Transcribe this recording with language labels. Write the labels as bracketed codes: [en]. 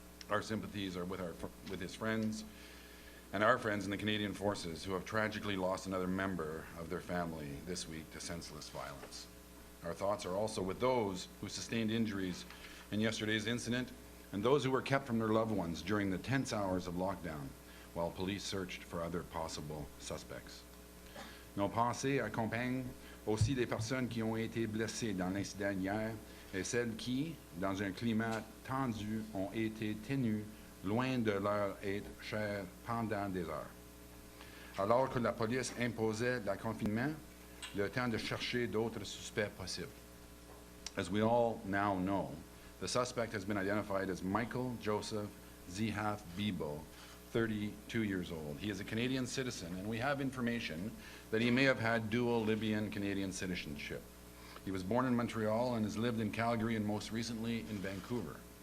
[en] Our sympathies are with his friends and our friends in the Canadian Forces who have tragically lost another member of their family this week to senseless violence. Our thoughts are also with those who sustained injuries in yesterday's incident and those who were kept from their loved ones during the tense hours of lockdown while police searched for other possible suspects. [fr] Nos pensées accompagnent aussi les personnes qui ont été blessées dans l'incident hier et celles qui, dans un climat tendu, ont été tenues loin de leur être chers pendant des heures. Alors que la police imposait le confinement, le temps de chercher d'autres suspects possibles. [en] As we all now know, the suspect has been identified as Michael Joseph Zihaf Bibo, 32 years old. He is a Canadian citizen, and we have information that he may have had dual Libyan-Canadian citizenship. He was born in Montreal and has lived in Calgary and most recently in Vancouver.